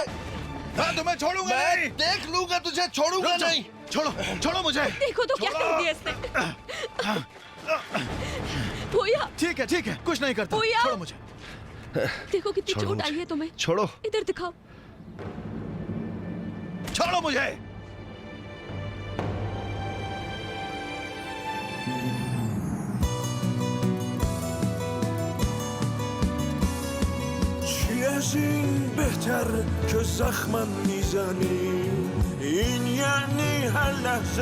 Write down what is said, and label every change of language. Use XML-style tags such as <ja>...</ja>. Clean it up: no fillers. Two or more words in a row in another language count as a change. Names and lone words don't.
<hi>मैं तुम्हें छोड़ूंगा नहीं। देख लूंगा तुझे, छोड़ूंगा नहीं। छोड़ो मुझे। देखो तो क्या कर दिया इसने। भैया ठीक है, कुछ नहीं करता। भैया। छोड़ो मुझे। देखो कितनी चोट आई है तुम्हें। छोड़ो। इधर दिखाओ। छोड़ो मुझे।</hi> <fa>چی از این بهتر که زخمم میزنی این یعنی هر لحظه</fa>